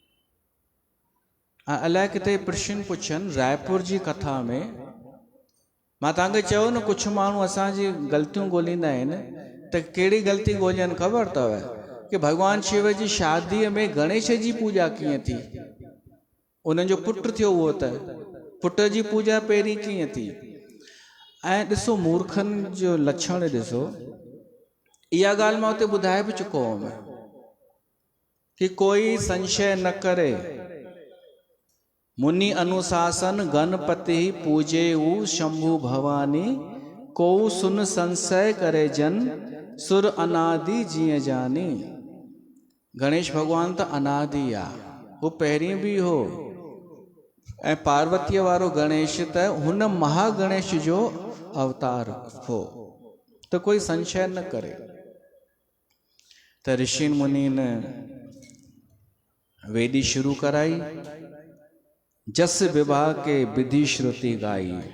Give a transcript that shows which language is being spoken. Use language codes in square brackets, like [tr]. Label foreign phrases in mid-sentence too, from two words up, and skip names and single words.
[sd] अलाए किथे प्रश्न पुछनि, रायपुर जी कथा में मां तव्हांखे चयो न कुझु माण्हू असांजी ग़लतियूं ॻोल्हींदा आहिनि त कहिड़ी ग़लती ॻोल्हनि ख़बर अथव कि भॻवानु शिव जी शादीअ में गणेश जी पूॼा कीअं थी, उन्हनि जो पुटु थियो उहो त पुट जी पूॼा पहिरीं कीअं थी। ऐं ॾिसो मूर्खनि जो लक्षण ॾिसो, इहा ॻाल्हि मां हुते ॿुधाए बि चुको हुअमि कि कोई संशय न करे, [awa] मुनि अनुशासन गणपति पूजेऊ शंभु भवानी, को सुन संशय करे जन सुर अनादि जीअं जानी। [sd] गणेश भगवान त अनादि आहे, वो पहिरीं बि हो। ऐं पार्वतीअ वारो गणेश त हुन महागणेश जो अवतार हो, तो कोई संशय न करे। [awa] त ऋषि मुनि ने वेदी शुरू कराई, जस विवाह के विधि श्रुति गाई।